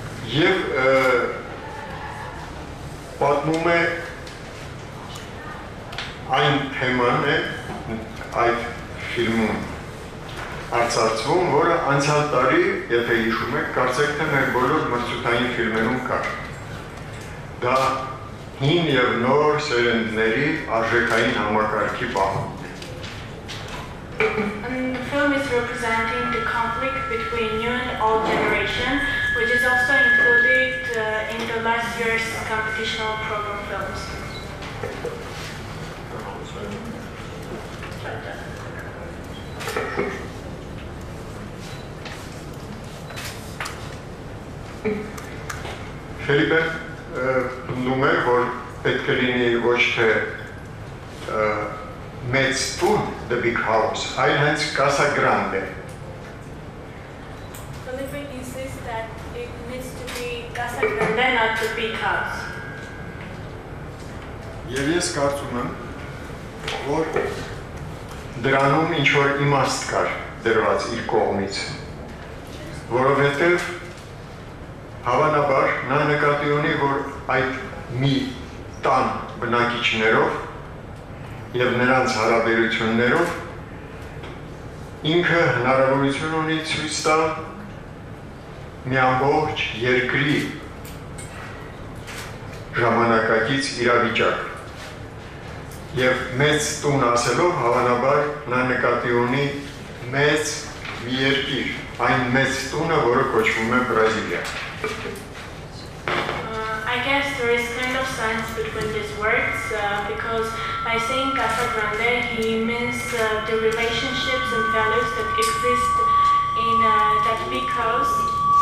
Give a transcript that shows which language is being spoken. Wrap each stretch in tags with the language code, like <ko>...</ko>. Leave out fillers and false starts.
<hy>Եվ պատմում է այն թեման է այդ ֆիլմում արծարծվում, որը անցյալ տարի, եթե հիշում եք, կարծեք թե մեր բոլոր մրցութային ֆիլմերում կար։ Դա հին եւ նոր սերնդների արժեքային համակարգի պահանջ է։</hy> <en>And the film is representing the conflict between new and old generation, which is also included in the last year's competitional program films.</en> <hy>Fillipe պնդում է, որ պետք է լինի ոչ թե մեծ տուն,</hy> <en>the big house,</en> <hy>այլ հենց Casa Grande։</hy> <en>Fillipe insists that it needs to be Casa Grande, not the big house.</en> <hy>Եվ ես կարծում եմ, որ դրանում ինչ-որ իմաստ կար դրված իր կողմից, որովհետև հավանաբար նա նկատի ունի, որ այդ մի տան բնակիչներով և նրանց հարաբերություններով ինքը հնարավորություն ունի ցույց տալ մի ամբողջ երկրի ժամանակակից իրավիճակ։ Եվ մեծ տուն ասելով հավանաբար նա նկատի ունի մեծ մի երկիր, այն մեծ տունը, որը կոչվում է Բրազիլիա։</hy> <en>I guess there is kind of sense between these words because by saying Casa Grande, he means the relationships and values that exist in that big house.</en>